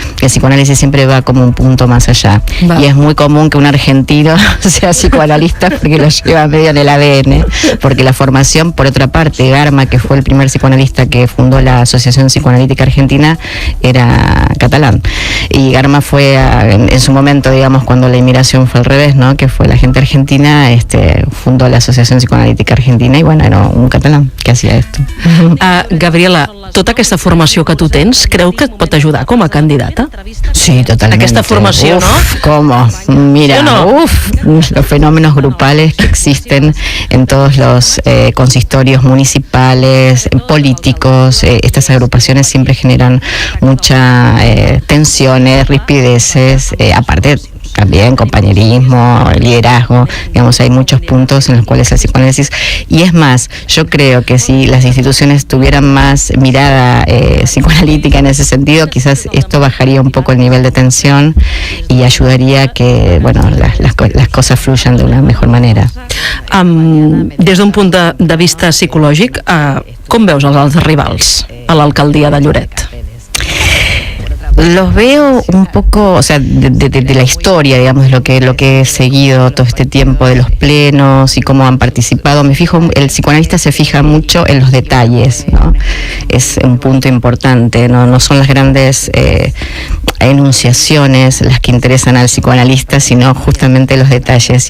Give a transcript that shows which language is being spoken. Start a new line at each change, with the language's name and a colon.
Spanish: El psicoanálisis siempre va como un punto más allá. Y es muy común que un argentino sea psicoanalista porque lo lleva medio en el ADN, porque la formación, por otra parte, Garma, que fue el primer psicoanalista que fundó la Asociación Psicoanalítica Argentina, era catalán. Y Garma fue en su momento, digamos, cuando la inmigración fue al revés, ¿no? Que fue la gente argentina, fundó la Asociación Psicoanalítica Argentina i bueno, era un catalán que hacía esto.
Catalan: Gabriela, tota aquesta formació que tu tens, creu que et pot ajudar com a candidata?
Spanish: Sí, totalmente.
Catalan: Aquesta formació, uf,
Spanish: ¿no? ¿Cómo? Mira, no? Los fenómenos grupales que existen en todos los consistorios municipales, políticos, estas agrupaciones siempre generan mucha tensiones, rispideces, aparte también compañerismo, liderazgo, digamos, hay muchos puntos en los cuales el psicoanálisis, y es más, yo creo que si las instituciones tuvieran más mirada psicoanalítica en ese sentido, quizás esto bajaría un poco el nivel de tensión y ayudaría a que, bueno, las cosas fluyan de una mejor manera.
Catalan: Des d'un punt de vista psicològic, com veus els altres rivals a l'alcaldia de Lloret?
Spanish: Los veo un poco, o sea, de la historia, digamos, de lo que he seguido todo este tiempo, de los plenos y cómo han participado. El psicoanalista se fija mucho en los detalles, ¿no? Es un punto importante, no son las grandes enunciaciones las que interesan al psicoanalista, sino justamente los detalles.